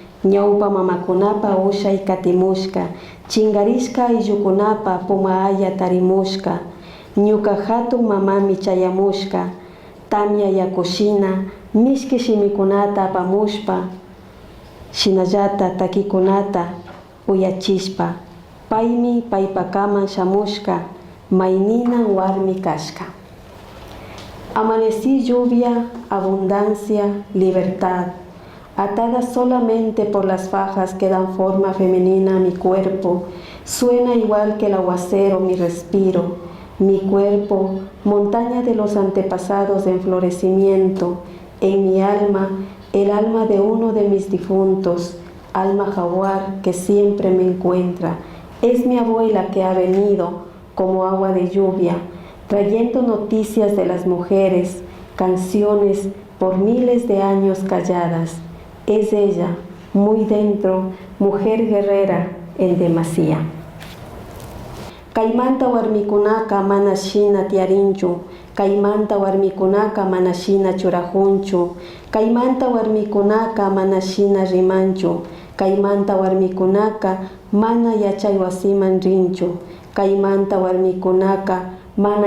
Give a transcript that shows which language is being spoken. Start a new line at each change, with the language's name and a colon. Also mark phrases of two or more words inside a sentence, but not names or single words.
Quechua: ñawpa mamakunapa ushay katimushka, chingarishka ayllukunapa pumaaya tarimushka, ñuka hatun mamami chayamushka, tamya yakushina, mishki shimikunata apamushpa, shinallata takikunata uyachishpa, paymi paypakaman shamushka, mayninan warmi kashka.
Spanish: Amanecí lluvia, abundancia, libertad, atada solamente por las fajas que dan forma femenina a mi cuerpo, suena igual que el aguacero mi respiro, mi cuerpo, montaña de los antepasados en florecimiento, en mi alma, el alma de uno de mis difuntos, alma jaguar que siempre me encuentra, es mi abuela que ha venido como agua de lluvia, trayendo noticias de las mujeres, canciones por miles de años calladas. Es ella, muy dentro, mujer guerrera en demasía.
Quechua: Kaymanta warmikunaka mana shina tiarinchu, kaymanta warmikunaka mana shina churajunchu, kaymanta warmikunaka mana shina rimanchu, kaymanta warmikunaka mana yachay wasiman rinchu, kaymanta warmikunaka mana